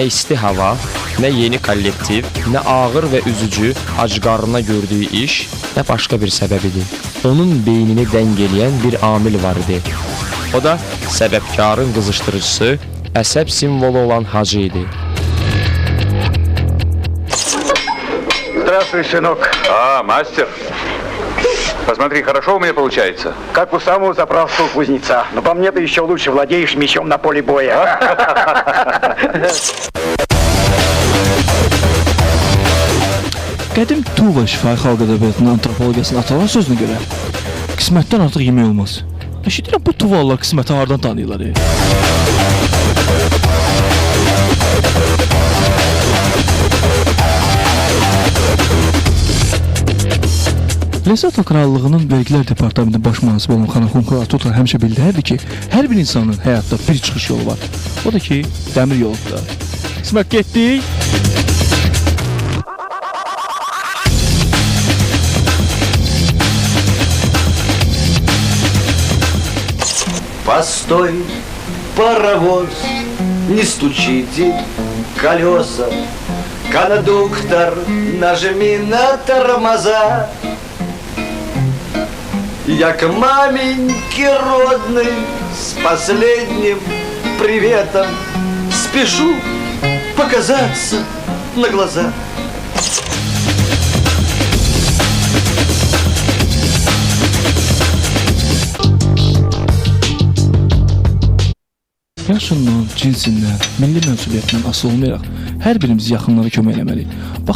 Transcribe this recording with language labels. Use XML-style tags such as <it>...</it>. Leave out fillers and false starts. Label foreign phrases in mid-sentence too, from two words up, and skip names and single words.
<az>isti hava, nə yeni kollektiv, nə ağır və üzücü acqarına gördüyü iş, nə başqa bir səbəbidir. Onun beynini dəng eləyən bir amil var idi. O da səbəbkarın qızışdırıcısı, əsəb simvolu olan Hacı idi.</az> <ru>Здравствуй, сынок. Мастер. Посмотри, хорошо у меня получается. Как у самого заправского кузнеца. Но по мне ты еще лучше владеешь мечом на поле боя.</ru> <az>Qədim Tuva şifahi xalq ədəbiyyatının antropologiyasının atalar sözünə görə qismətdən artıq yemək olmaz. Eşidirəm, bu Tuvalılar qisməti hardan tanıyırlar? Lesotho Krallığının vergilər departamentinin baş mühasibə olan xanım Xunxuatuta həmişə bildirirdi ki, hər bir insanın həyatda bir çıxış yolu var. O da ki, dəmir yoludur. Qismət getdik.</az> <ru>Постой, паровоз, не стучите колеса. Кондуктор, нажми на тормоза. Я к маменьке родной с последним приветом спешу показаться на глаза.</ru> <az>Yaşından, cinsindən, milli mənsubiyyətindən asılı olmayaraq hər birimiz yaxınlara kömək eləməliyik.</az>